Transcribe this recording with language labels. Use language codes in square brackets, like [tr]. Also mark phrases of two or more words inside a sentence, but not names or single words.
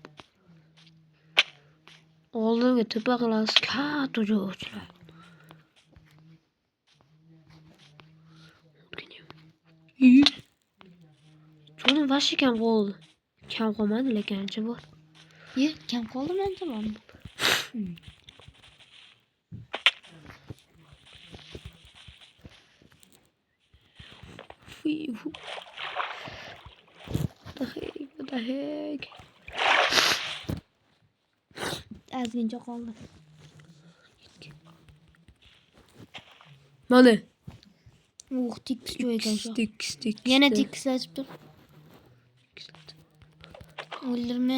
[uz] Oldinga tepa qilasiz, katta joy ochiladi. Jonim vashi kam qoldi. Kam qolmadi lekin ancha bor. Ye, kam qoldi mencha bormi? [en] What the heck? [uz] Ozgincha qoldi. Mana. Tekis joy ekan shu. Tekis. Yana tekislashib tur. O'ldirma.